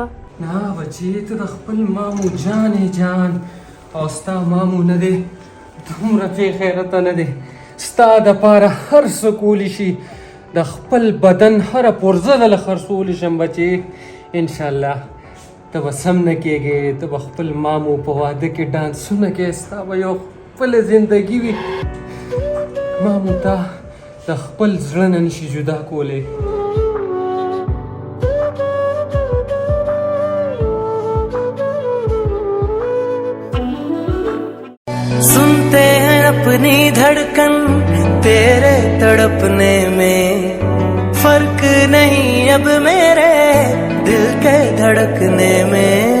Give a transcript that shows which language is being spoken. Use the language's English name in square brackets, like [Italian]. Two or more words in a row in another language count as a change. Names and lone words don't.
[Pashto] نه بچې ته د خپل مامو جانې جان او ستا مامو نه دی دومره بې خیرته نه دی ستا دپاره هر څه کولی شي د خپل بدن هره پرزه دله خرڅولی شم بچې انشاءالله ته به سم نه کېږې ته به خپل مامو په واده کې ډانسونه کوې ستا به یو خپله زندګي وي مامو ته د خپل زړه نه نشي جدا کولی [Hindi] सुनते हैं अपनी धड़कन तेरे तड़पने में फर्क नहीं अब मेरे दिल के धड़कने में